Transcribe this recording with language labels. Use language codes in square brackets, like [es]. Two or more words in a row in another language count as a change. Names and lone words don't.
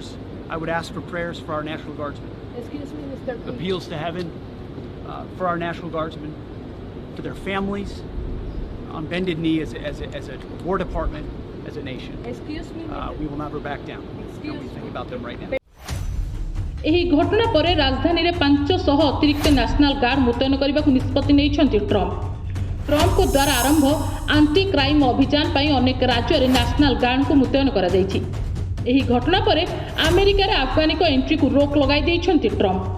[en] I would ask for prayers for our National Guardsmen. Excuse me, Mr. Appeals to heaven for our National Guardsmen, for their families, on bended knee as a War Department, as a nation. Excuse me, We will never back down. Don't be thinking about them right now. [or] ଏହି ଘଟଣା ପରେ ରାଜଧାନୀରେ 500 ଅତିରିକ୍ତ [en] National Guard [or] ମୁତୟନ କରିବାକୁ ନିଷ୍ପତ୍ତି ନେଇଛନ୍ତି ଟ୍ରମ୍ପ। ଟ୍ରମ୍ପଙ୍କ ଦ୍ୱାରା ଆରମ୍ଭ [en] anti crime [or] ଅଭିଯାନ ପାଇଁ ଅନେକ ରାଜ୍ୟରେ [en] National Guard [or] ମୁତୟନ କରାଯାଇଛି। ଏହି ଘଟଣା ପରେ ଆମେରିକାରେ ଆଫଗାନିକ ଏଣ୍ଟ୍ରିକୁ ରୋକ ଲଗାଇ ଦେଇଛନ୍ତି ଟ୍ରମ୍ପ।